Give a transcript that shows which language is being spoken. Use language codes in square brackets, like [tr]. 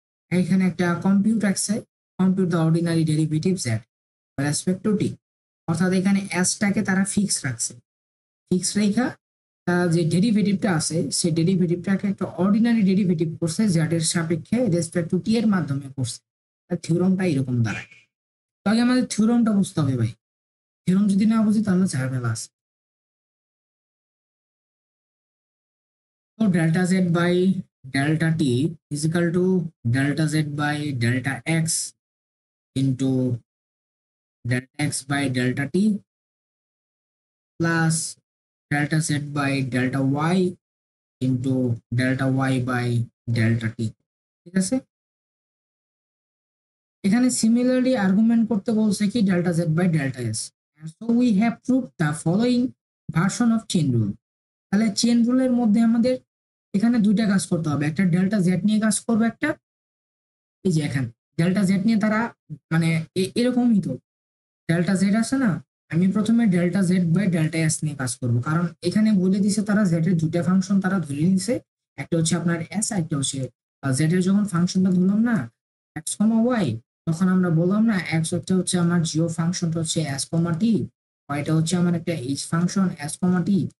[bn] এখানে একটা কম্পিউট আছে, compute the ordinary derivative Z respect to টি, অর্থাৎ এখানে এসটাকে তারা ফিক্স রাখছে, ফিক্স রেখা যে ডেরিভেটিভটা আছে সেই ডেরিভেটিভটাকে একটা অর্ডিনারি ডেরিভেটিভ করছে জেড এর সাপেক্ষে রেসপেক্ট টু টি এর মাধ্যমে করছে, থিওরামটা এরকম দাঁড়ায়। তো আগে আমাদের থিওরামটা বুঝতে হবে ভাই, থিওরাম যদি না বুঝি তাহলে ঝামেলা আছে। তো [en] delta z by delta t is equal to delta z by delta x into delta x by delta t plus delta z by delta y into delta y by delta t, [bn] ঠিক আছে। এখানে similarly argument করতে বলছে কি [en] delta z by delta s, and so we have proved the following version of chain rule. [bn] তাহলে chain রুলের মধ্যে আমাদের এখানে দুইটা কাজ করতে হবে, একটা ডেল্টা জেড নিয়ে কাজ করবো, একটা এই যে এখানে ডেল্টা জেড নিয়ে তারা মানে এরকমই তো ডেল্টা জেড আছে না, আমি প্রথমে delta Z by delta S নিয়ে কাজ করব, কারণ এখানে বলে দিছে তারা জেড এর দুইটা ফাংশন তারা ধরে নিছে, একটা হচ্ছে আপনার এস, একটা হচ্ছে জেড এর যখন ফাংশনটা ধরলাম না এক্স কমা ওয়াই, তখন আমরা বললাম না এক্স একটা হচ্ছে আমার জিও ফাংশনটা হচ্ছে এস কমা টি, ওয়াইটা হচ্ছে আমার একটা এইচ ফাংশন এস কমা টি।